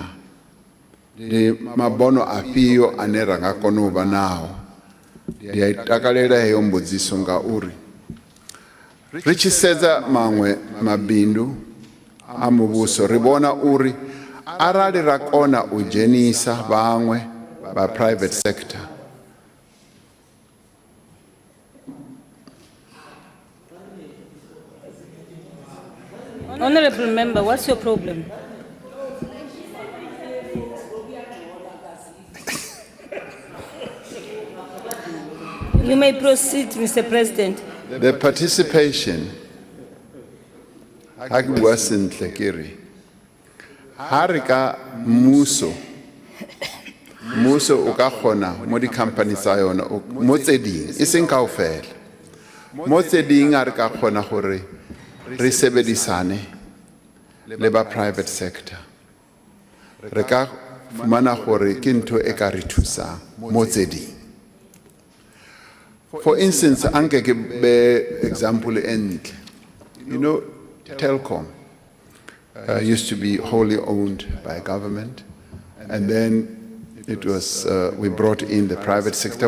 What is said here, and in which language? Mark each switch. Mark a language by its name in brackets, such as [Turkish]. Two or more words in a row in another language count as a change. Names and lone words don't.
[Venda] Ndi mabono afhio ane ra nga kona u vha nao? Ndi a takalela heyo mbudziso ngauri ri tshi sedza maṅwe mabindu a muvhuso ri vhona uri arali ra kona u dzhenisa vhaṅwe vha [English] private sector Honorable member, what's your problem? You may proceed, Mr. President. The participation [Tswana] ha ke bua sentle ke re ha re ka mmuso o ka kgona mo di-company tsa yona mo tse ding e seng kaofela mo tse ding a re ka kgona gore re sebedisane le ba [English] private sector [Tswana] re ka fumana gore ke ntho e ka re thusang mo tse ding. [English] For instance, [Tswana] anke ke be example entle. [English] You know, Telkom used to be wholly owned by government, and then it was we brought in the private sector.